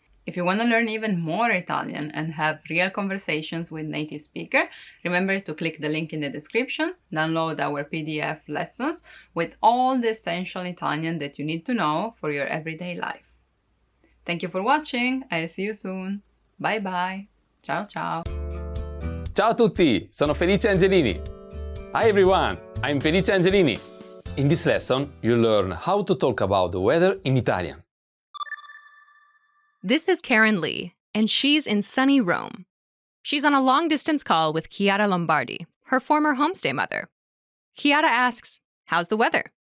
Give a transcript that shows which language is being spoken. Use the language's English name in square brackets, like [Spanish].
[English] If you want to learn even more Italian and have real conversations with native speaker, remember to click the link in the description, download our PDF lessons with all the essential Italian that you need to know for your everyday life. Thank you for watching, I'll see you soon. Bye bye. Ciao ciao. [Italian] Ciao a tutti, sono Felice Angelini. [English] Hi everyone, I'm Felice Angelini. In this lesson, you'll learn how to talk about the weather in Italian. This is Karen Lee, and she's in sunny Rome. She's on a long-distance call with Chiara Lombardi, her former homestay mother. Chiara asks, how's the weather?